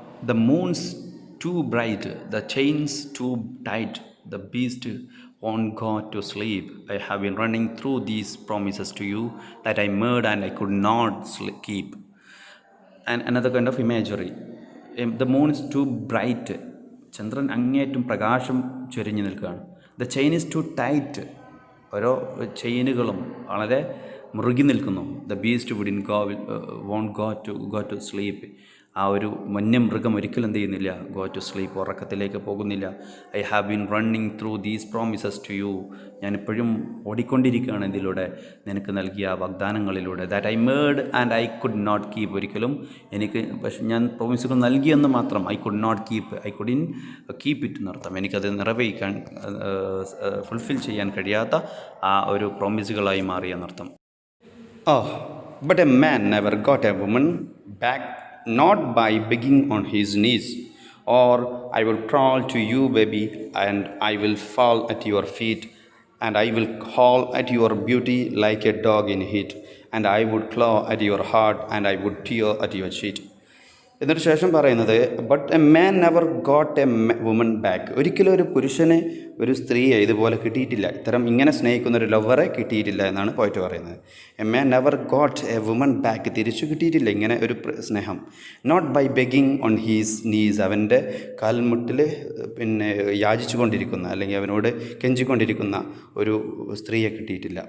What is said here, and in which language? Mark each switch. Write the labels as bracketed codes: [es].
[en] The moon's too bright, the chains too tight, the beast won't go to sleep. I have been running through these promises to you that I made and I could not keep. And another kind of imagery. The moon is too bright. [ml] ചന്ദ്രൻ അങ്ങേയറ്റം പ്രകാശം ചൊരിഞ്ഞു നിൽക്കുകയാണ്. [en] The chain is too tight. [ml] ഓരോ ചെയിനുകളും വളരെ മുറുകി നിൽക്കുന്നു. [en] The beast won't go to sleep. [ml] ആ ഒരു വന്യമൃഗം ഒരിക്കലും എന്ത് ചെയ്യുന്നില്ല, [en] go to sleep, [ml] ഉറക്കത്തിലേക്ക് പോകുന്നില്ല. [en] I have been running through these promises to you, [ml] ഞാനിപ്പോഴും ഓടിക്കൊണ്ടിരിക്കുകയാണ് ഇതിലൂടെ, നിനക്ക് നൽകിയ വാഗ്ദാനങ്ങളിലൂടെ. [en] that I made and I could not keep, [ml] ഒരിക്കലും എനിക്ക് പക്ഷെ ഞാൻ പ്രോമിസുകൾ നൽകിയെന്ന് മാത്രം, [en] I could not keep, I couldn't keep it എന്നർത്ഥം. [ml] എനിക്കത് നിറവേറ്റാൻ ഫുൾഫിൽ ചെയ്യാൻ കഴിയാത്ത ആ ഒരു പ്രോമിസുകളായി മാറിയെന്നർത്ഥം. [en] But a man never got a woman back, not by begging on his knees, or I will crawl to you, baby, and I will fall at your feet, and I will call at your beauty like a dog in heat, and I would claw at your heart, and I would tear at your cheek. [ml] എന്നിട്ട് ശേഷം പറയുന്നത്, [en] but a man never got a woman back, [ml] ഒരിക്കലും ഒരു പുരുഷന് ഒരു സ്ത്രീയെ ഇതുപോലെ കിട്ടിയിട്ടില്ല, ഇങ്ങനെ സ്നേഹിക്കുന്ന ഒരു ലവറെ കിട്ടിയിട്ടില്ല എന്നാണ് പോയിട്ട് പറയുന്നത്. [en] a man never got a woman back, [ml] തിരിച്ചു കിട്ടിയിട്ടില്ല ഇങ്ങനെ ഒരു സ്നേഹം. [en] not by begging on his knees, [ml] അവൻ്റെ കാൽമുട്ടിൽ പിന്നെ യാചിച്ചു കൊണ്ടിരിക്കുന്ന അല്ലെങ്കിൽ അവനോട് കെഞ്ചിക്കൊണ്ടിരിക്കുന്ന ഒരു സ്ത്രീയെ കിട്ടിയിട്ടില്ല.